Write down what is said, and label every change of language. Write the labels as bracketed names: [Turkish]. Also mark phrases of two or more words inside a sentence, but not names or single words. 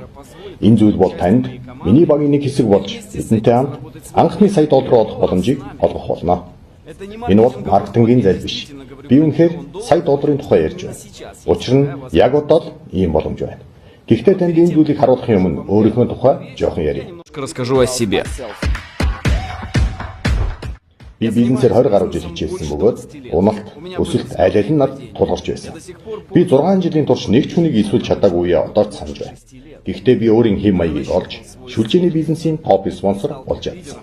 [Mongolian] Энэ зүйл бол танд миний багийн нэг хэсэг болж бидэнтэй хамт анхны $100 олох боломжийг олгох болно. Энэ бол маркетингийн зал биш. Би үнэхээр $100 тухай ярьж байна. Учир нь яг одоо л ийм боломж байна. Гэхдээ танд энэ зүйлийг харуулахын өмнө өөрийнхөө тухай жоохон ярив. [Russian] Расскажу о себе. [Mongolian] Би бизнесээр 20 гаруй жил хичээсэн бөгөөд уналт, өсөлт аль аль нь над тулгарч байсан. Би 6 жилийн турш нэг ч хүнийг илсүүлж чадаагүйе одоо ч санаж байна. Гэхдээ би өөрийн хэм маягийг олж, шүлжээний бизнесийн топ спонсор болж чадсан.